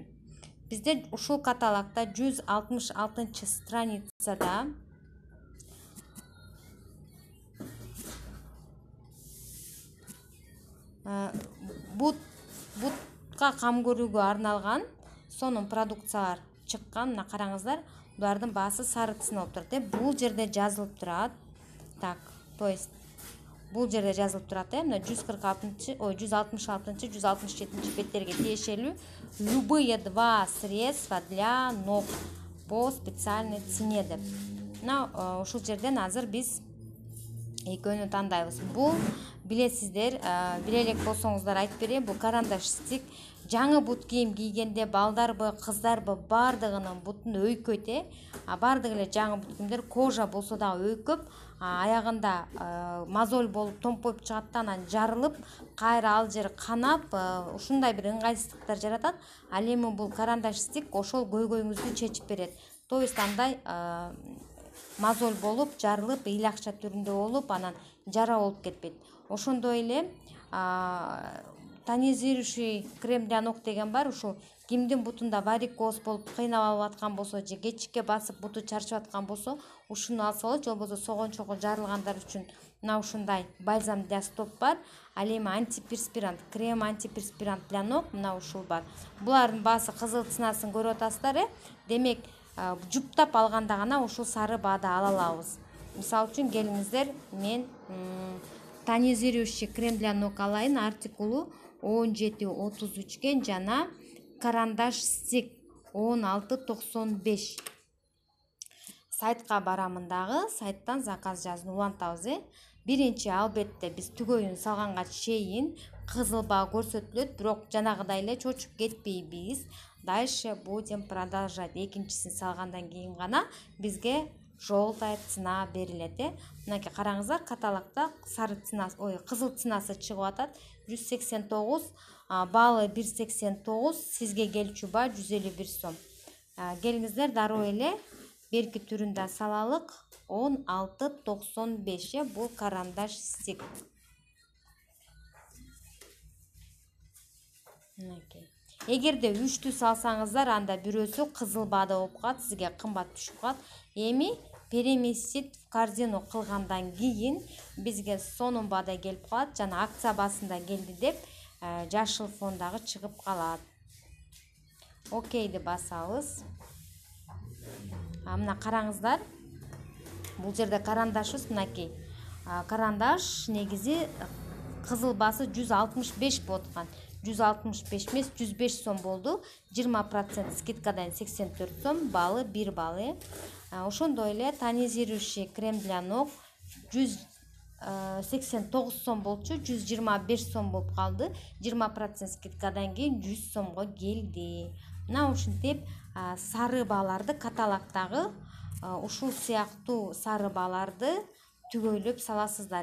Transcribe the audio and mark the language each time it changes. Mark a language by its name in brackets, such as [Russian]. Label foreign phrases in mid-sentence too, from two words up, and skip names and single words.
[Kyrgyz] Бизде ушул каталогдо 166-страницада бутка кам көрүүгө арналган сонун продукциялар чыккан. Мына караңыздар, булардын баасы сары цена болуп турат. Бул жерде жазылып турат. [Russian] Так, то есть [Kyrgyz] бул жерде жазылып турат. Мына 166-167 беттерге тиешелүү [Russian] любые два средства для ног по специальной цене [Kyrgyz] деп. Мына ушул жерден азыр биз экөөнү тандайбыз. Бул билесиздер, биле элек болсоңуздар айтып берейин, бул карандаш стик. Жаңы бут кийим кийгенде балдарбы, кыздарбы бардыгынын бутун өйкөйт. Бардыгы эле жаңы бут кийимдер кожа болсо дагы өйкөп, аягында мозоль болуп томпоюп чыгат да, анан жарылып, кайра ал жери канап, ушундай бир ыңгайсыздыктар жаратат. Ал эми бул карандаш стик ошол көйгөйүңүздү чечип берет. [Russian] То есть [Kyrgyz] андай мозоль болуп, жарылып, ыйлакча түрүндө болуп, анан жара болуп кетпейт. Ошондой эле [Russian] тонизирующий крем для ног [Kyrgyz] деген бар. Ушул кимдин бутунда варикоз болуп кыйнап алып аткан болсо, же кечикке басып буту чарчып аткан болсо, ушуну алса болот. Же болбосо согончогу жарылгандар үчүн мына ушундай [Russian] бальзам для стоп [Kyrgyz] бар. Ал эми [Russian] антиперспирант, крем антиперспирант для ног [Kyrgyz] мына ушул бар. Булардын баасы кызыл ценасын көрүп атасыздар. Демек, жуптап алганда гана ушул сары баады ала алабыз. Мисалы үчүн келиңиздер, мен [Russian] тонизирующий крем для ног [Kyrgyz] алайын, артикулу 1733 жана карандаш стик 1695. Сайтка барамын дагы, сайттан заказ жазууну улантабыз. Биринчи албетте биз түгөйүн салганга чейин кызыл баа көрсөтүлөт, бирок жанагыдай эле чочуп кетпейбиз. [Russian] Дальше будем продолжать. [Kyrgyz] Экинчисин салгандан кийин гана бизге [Russian] желтая цена [Kyrgyz] берилет. Мынакей караңыздар, каталогдо сары ценасы, кызыл ценасы чыгып атат. 189, баалы 189, сизге келчү баа 151 сом. Келиңиздер, дароо эле берки түрүндө салалык. 1695 бул карандаш стик. Мынакей. Эгерде үчтү салсаңыздар, анда бирөөсү кызыл баада болуп калат, сизге кымбат түшүп калат. Эми [Russian] переместить в корзину [Kyrgyz] кылгандан кийин бизге сонун баада келип калат, жана акция баасында келди деп жашыл фондагы чыгып калат. Окейди басабыз. Мына караңыздар, бул жерде карандашыбыз, мынакей. Карандаш негизи кызыл баасы 165 болуп аткан. 165 эмес, 105 сом болду. 20% скидкадан 84 сом, баалы 1 баалы. Ошондой эле [Russian] тонизирующий крем для ног [Kyrgyz] 189 сом болчу, 125 сом болуп калды. 20% скидкадан кийин 100 сомго келди. Мына ушинтип сары бааларды каталогдагы ушул сыяктуу сары бааларды түгөйлөп саласыздар.